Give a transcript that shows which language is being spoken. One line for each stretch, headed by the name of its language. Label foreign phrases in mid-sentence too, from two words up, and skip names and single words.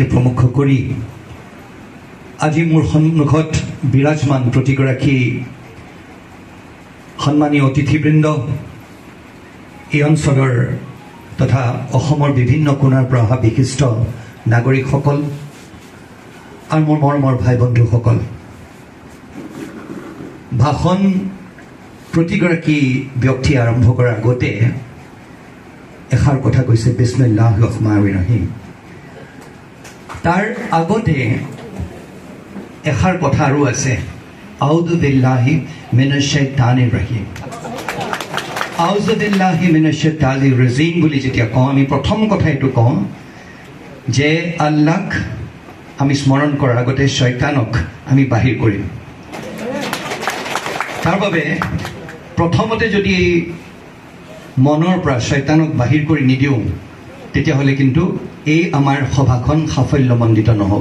Assamese: প্ৰমুখ কৰি আজি মোৰ সন্মুখত বিৰাজমান প্ৰতিগৰাকী সন্মানীয় অতিথিবৃন্দ, এই অঞ্চলৰ তথা অসমৰ বিভিন্ন কোণৰ পৰা অহা বিশিষ্ট নাগৰিকসকল আৰু মোৰ মৰমৰ ভাই বন্ধুসকল, ভাষণ প্ৰতিগৰাকী ব্যক্তি আৰম্ভ কৰাৰ আগতে এষাৰ কথা কৈছে
Arabic: بسم الله الرحمن الرحيم.
Assamese: তাৰ আগতে এষাৰ কথা আৰু আছে,
Arabic: أعوذ بالله من الشيطان الرجيم. أعوذ بالله من الشيطان الرجيم
Assamese: বুলি যেতিয়া কওঁ, আমি প্ৰথম কথা এইটো কওঁ যে আল্লাহক আমি স্মৰণ কৰাৰ আগতে শয়তানক আমি বাহিৰ কৰিম। তাৰ বাবে প্ৰথমতে যদি মনৰ পৰা শয়তানক বাহিৰ কৰি নিদিওঁ, তেতিয়াহ'লে কিন্তু এই আমাৰ সভাখন সাফল্যমণ্ডিত নহ'ব।